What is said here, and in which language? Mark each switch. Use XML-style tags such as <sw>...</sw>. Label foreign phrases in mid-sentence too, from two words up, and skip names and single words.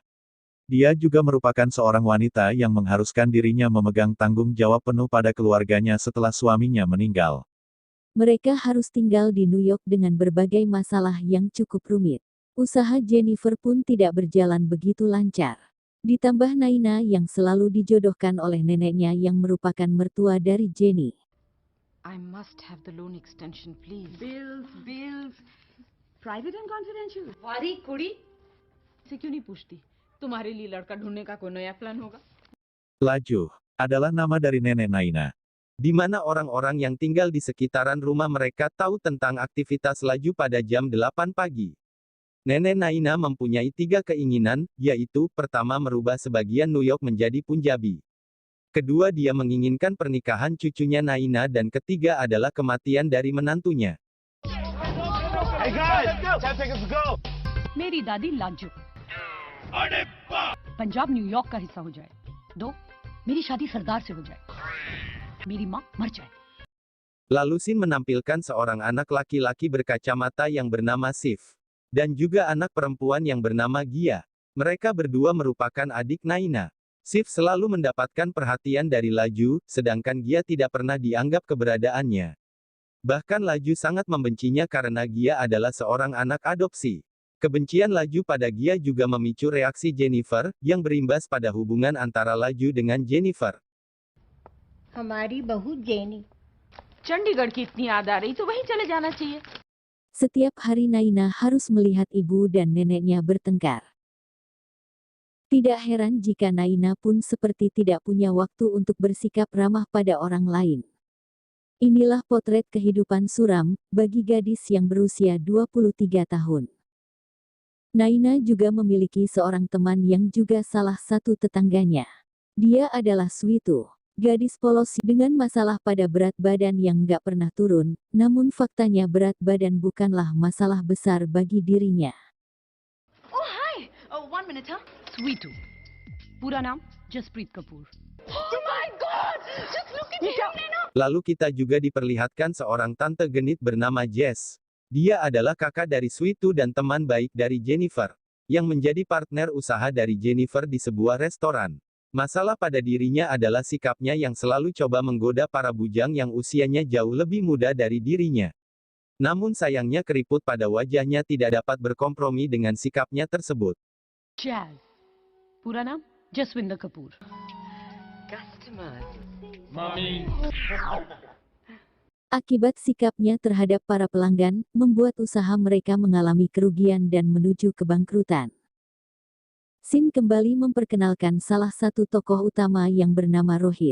<id>Dia juga merupakan seorang wanita yang mengharuskan dirinya memegang tanggung jawab penuh pada keluarganya setelah suaminya meninggal. Mereka harus tinggal di New York dengan berbagai masalah yang cukup rumit. Usaha Jennifer pun tidak berjalan begitu lancar. Ditambah Naina yang selalu dijodohkan oleh neneknya yang merupakan mertua dari Jenny.</id> <en>I must have the loan extension, please. Bills. Private and confidential.</en> <hi>वारी कुड़ी से क्यों नहीं पूछती? तुम्हारे लिए लड़का ढूंढने का कोई नया प्लान होगा?</hi> <id>Laju adalah nama dari nenek Naina. Di mana orang-orang yang tinggal di sekitaran rumah mereka tahu tentang aktivitas Laju pada jam 8 pagi. Nenek Naina mempunyai 3 keinginan, yaitu, pertama merubah sebagian New York menjadi Punjabi. Kedua dia menginginkan pernikahan cucunya Naina dan ketiga adalah kematian dari menantunya.</id> <en>Hey guys, 10 seconds to go.</en> <hi>मेरी दादी लाजू पंजाब न्यूयॉर्क का हिस्सा हो जाए। 2, मेरी शादी सरदार से हो जाए। मेरी माँ मर जाए।</hi> <id>Lalu Sin menampilkan seorang anak laki-laki berkacamata yang bernama Sif. Dan juga anak perempuan yang bernama Gia. Mereka berdua merupakan adik Naina. Sif selalu mendapatkan perhatian dari Laju, sedangkan Gia tidak pernah dianggap keberadaannya. Bahkan Laju sangat membencinya karena Gia adalah seorang anak adopsi. Kebencian Laju pada Gia juga memicu reaksi Jennifer, yang berimbas pada hubungan antara Laju dengan Jennifer.</id> <hi>हमारी बहू जेनी. चंडीगढ़ की इतनी याद आ रही तो वहीं चले जाना चाहिए।</hi> <id>Setiap hari Naina harus melihat ibu dan neneknya bertengkar. Tidak heran jika Naina pun seperti tidak punya waktu untuk bersikap ramah pada orang lain. Inilah potret kehidupan suram bagi gadis yang berusia 23 tahun. Naina juga memiliki seorang teman yang juga salah satu tetangganya. Dia adalah Switu. Gadis polos dengan masalah pada berat badan yang nggak pernah turun, namun faktanya berat badan bukanlah masalah besar bagi dirinya.</id> <en>Oh hi, 1 minute huh? Sweetu.</en> <hi>पूरा नाम जसप्रीत कपूर.</hi> <en>Oh my God! Just look at him, Naina.</en> <id>Lalu kita juga diperlihatkan seorang tante genit bernama Jess. Dia adalah kakak dari Switu dan teman baik dari Jennifer, yang menjadi partner usaha dari Jennifer di sebuah restoran. Masalah pada dirinya adalah sikapnya yang selalu coba menggoda para bujang yang usianya jauh lebih muda dari dirinya. Namun sayangnya keriput pada wajahnya tidak dapat berkompromi dengan sikapnya tersebut. Jazz.</id> <hi>पूरा नाम जसविंदर कपूर.</hi> <id>Akibat sikapnya terhadap para pelanggan, membuat usaha mereka mengalami kerugian dan menuju kebangkrutan. Sin kembali memperkenalkan salah satu tokoh utama yang bernama Rohit.</id>